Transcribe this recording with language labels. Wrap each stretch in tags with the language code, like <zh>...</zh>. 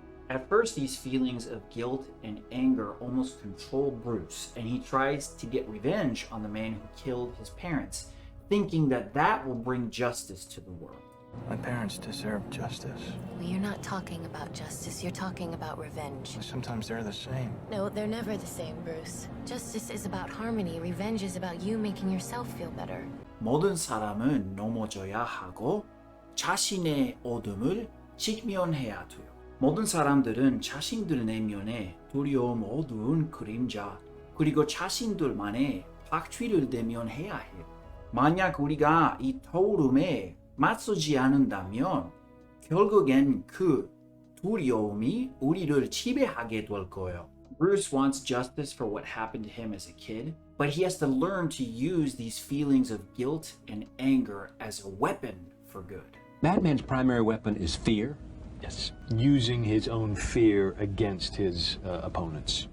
<en>At first, these feelings of guilt and anger almost control Bruce, and he tries to get revenge on the man who killed his parents, thinking that that will bring justice to the world. My parents deserve justice. Well, you're not talking about justice, you're talking about revenge. Sometimes they're the same. No, they're never the same, Bruce. Justice is about harmony, revenge is about you making yourself feel better.</en> <ko>모든 사람은 넘어져야 하고 자신의 어둠을 직면해야 돼요. 모든 사람들은 자신들 내면에 두려움, 어두운 그림자, 그리고 자신들만의 박쥐를 대면해야 해요. 만약 우리가 이 떠오름에 맞서지 않는다면 결국엔 그 두려움이 우리를 지배하게 될 거예요.</ko> <en>Bruce wants justice for what happened to him as a kid, but he has to learn to use these feelings of guilt and anger as a weapon for good. Batman's primary weapon is fear. Yes, using his own fear against his opponents.</en>